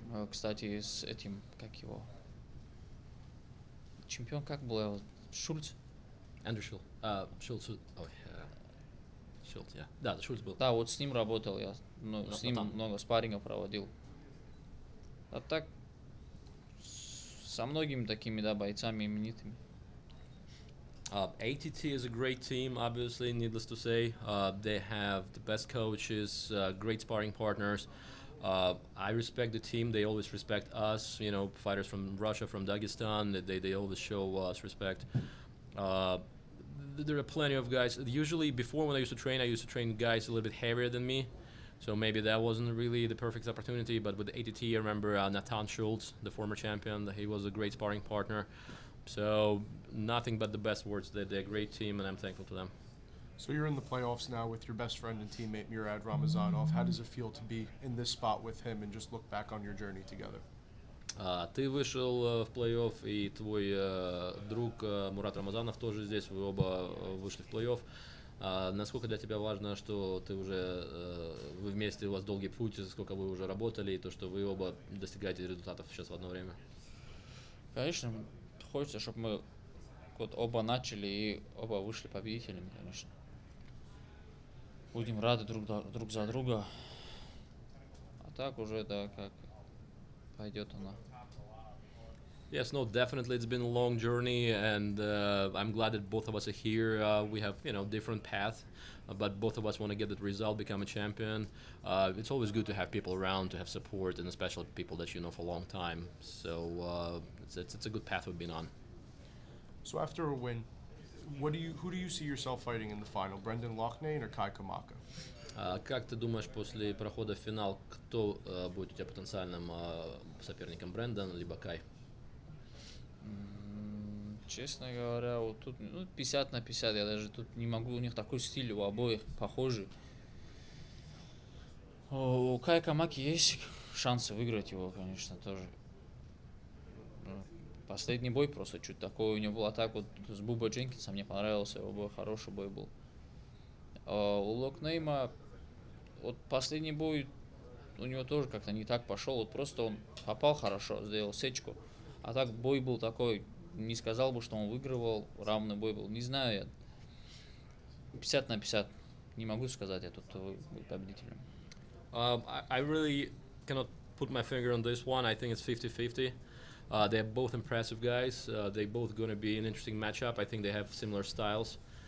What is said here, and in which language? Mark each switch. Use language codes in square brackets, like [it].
[ru] Кстати, с этим, как его, чемпион, как был его, Шульц? Эндрю Шульц. Шульц, Шульц, да, Шульц был. Да, вот с ним работал я, с ним много спаррингов проводил. А так, со многими такими, да, бойцами именитыми. [en] ATT is a great team, obviously, needless to say. They have the best coaches, great sparring partners. I respect the team. They always respect us. You know, fighters from Russia, from Dagestan, they always show us respect. There are plenty of guys. Usually, before when I used to train guys a little bit heavier than me. So maybe that wasn't really the perfect opportunity. But with ATT, I remember Nathan Schultz, the former champion. He was a great sparring partner. So nothing but the best words. They're a great team, and I'm thankful to them. So you're in the playoffs now with your best friend and teammate Murad Ramazanov. How does it feel to be in this spot with him and just look back on your journey together? [ru] Ты вышел в плей-офф, и твой друг Мурат Рамазанов тоже здесь. Вы оба вышли в плей-офф. Насколько для тебя важно, что ты уже вы вместе, у вас долгий путь, сколько вы уже работали, и то, что вы оба достигаете результатов сейчас в одно время? Конечно, хочется, чтобы мы вот оба начали и оба вышли победителями, конечно. Будем рады друг за друга. А так уже, да, как пойдет она. [en] Yes, no, definitely. It's been a long journey, and I'm glad that both of us are here. We have, different paths, but both of us want to get that result, become a champion. It's always good to have people around, to have support, and especially people that you know for a long time. So it's a good path we've been on. So after a win, who do you see yourself fighting in the final? Brendan Loughnane or Kai Kamaka? [ru] Как ты думаешь, после прохода в финал, кто будет у тебя потенциальным соперником, Брэндон либо Кай? Честно говоря, вот тут 50 на 50, я даже тут не могу, у них такой стиль у обоих похожий. У Кая Камаки есть шансы выиграть его, конечно, тоже. Последний бой просто чуть такой у него был, а так вот с Бубой Дженкинсом мне понравился, его бой, хороший бой был. У Локнейма вот последний бой у него тоже как-то не так пошел, вот просто он попал хорошо, сделал сечку, а так бой был такой, не сказал бы, что он выигрывал, равный бой был, не знаю я, 50 на 50, не могу сказать, я тут будет победителем. [en] I really cannot put my finger on this one. I think it's 50-50. They're both impressive guys. They're both going to be an interesting matchup. I think they have similar styles.